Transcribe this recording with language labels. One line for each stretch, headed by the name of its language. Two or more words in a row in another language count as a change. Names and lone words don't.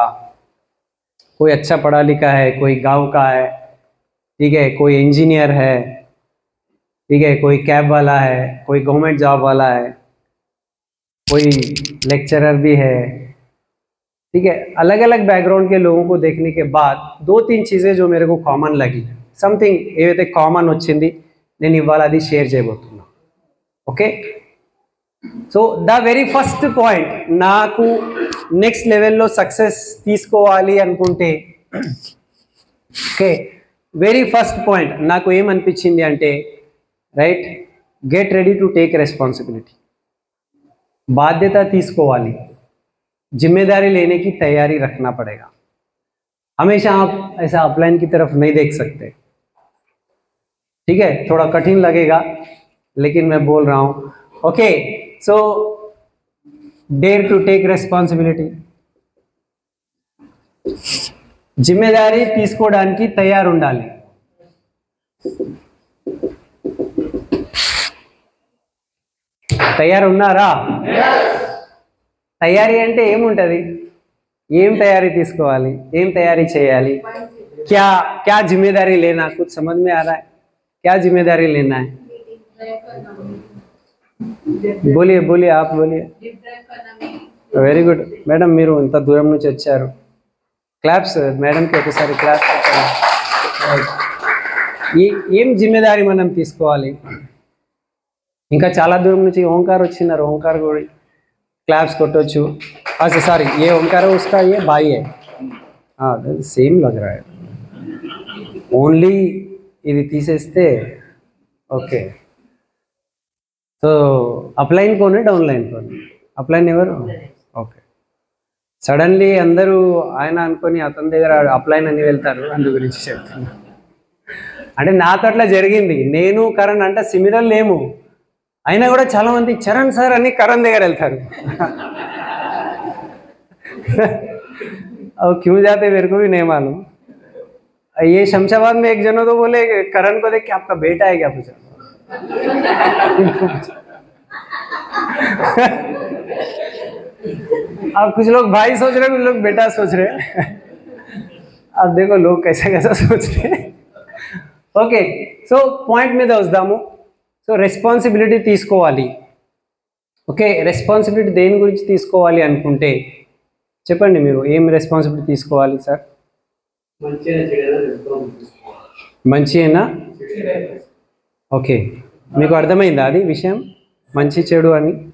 Hindi: कोई अच्छा पढ़ा लिखा है, कोई गांव का है, ठीक है, कोई इंजीनियर है, ठीक है, कोई कैब वाला है, कोई गवर्नमेंट जॉब वाला है, कोई लेक्चरर भी है, ठीक है। अलग अलग बैकग्राउंड के लोगों को देखने के बाद दो तीन चीज़ें जो मेरे को कॉमन लगी,
Telugu: సంథింగ్ ఏదైతే కామన్ వచ్చింది నేను ఇవాళ అది షేర్ చేయబోతున్నా. ఓకే,
English: so the very first point,
Telugu: నాకు నెక్స్ట్ లెవెల్లో సక్సెస్ తీసుకోవాలి అనుకుంటే, ఓకే,
English: very first point
Telugu: నాకు ఏమనిపించింది అంటే, రైట్,
English: get ready to take responsibility.
Telugu: బాధ్యత తీసుకోవాలి,
Hindi: जिम्मेदारी लेने की तैयारी रखना पड़ेगा. हमेशा आप ऐसा अपलाइन की तरफ नहीं देख सकते, ठीक है, थोड़ा कठिन लगेगा लेकिन मैं बोल रहा हूँ.
English: okay, so dare to take రెస్పాన్సిబిలిటీ,
Telugu: जिम्मेदारी తీసుకోవడానికి తయారు ఉండాలి. తయారు ఉన్నారా? తయారీ అంటే ఏముంటుంది, ఏం తయారీ తీసుకోవాలి, ఏం తయారీ చేయాలి,
Hindi: क्या क्या जिम्मेदारी लेना, कुछ समझ में आ रहा है? क्या जिम्मेदारी लेना है? बोलिए बोलिए, आप बोलिए.
Telugu: వెరీ గుడ్ మేడం, మీరు ఇంత దూరం నుంచి వచ్చారు. క్లాప్స్ మేడంకి ఒకసారి క్లాప్స్. ఏం జిమ్మేదారీ మనం తీసుకోవాలి? ఇంకా చాలా దూరం నుంచి ఓంకార్ వచ్చినారు, ఓంకార్ కూడా क्लैप्स కొట్టొచ్చు.
Hindi: अच्छा सॉरी, ये ओंकार है, उसका ये भाई है. हाँ, सेम लग रहा है.
Telugu: ఓన్లీ ఇది తీసేస్తే ఓకే.
Hindi: सो अपलाइन कोने डाउनलाइन कोने?
Telugu: అప్లైన్ ఎవరు? ఓకే. సడన్లీ అందరూ ఆయన అనుకొని అతని దగ్గర అప్లైన్ అని వెళ్తారు, అందు గురించి చెప్తున్నా. అంటే నాతో అట్లా జరిగింది. నేను కరణ్ అంటే సిమిలర్ లేము, అయినా కూడా చాలా మంది చరణ్ సార్ అని కరణ్ దగ్గర వెళ్తారు.
Hindi: अब क्यों जाते मेरे को भी नहीं मालूम. ये शमशाबाद में एक जनो तो बोले करण को देख के आपका बेटा है क्या, पूछा. अब कुछ लोग भाई सोच रहे, कुछ लोग बेटा सोच रहे. अब देखो लोग कैसा कैसा सोचते हैं. ओके,
Telugu: సో పాయింట్ మీద వద్దాము. సో రెస్పాన్సిబిలిటీ తీసుకోవాలి. ఓకే, రెస్పాన్సిబిలిటీ దేని గురించి తీసుకోవాలి అనుకుంటే చెప్పండి, మీరు ఏం రెస్పాన్సిబిలిటీ తీసుకోవాలి సార్? మంచియేనా? ఓకే, మీకు అర్థమైందా అది విషయం, మంచి చెడు అని?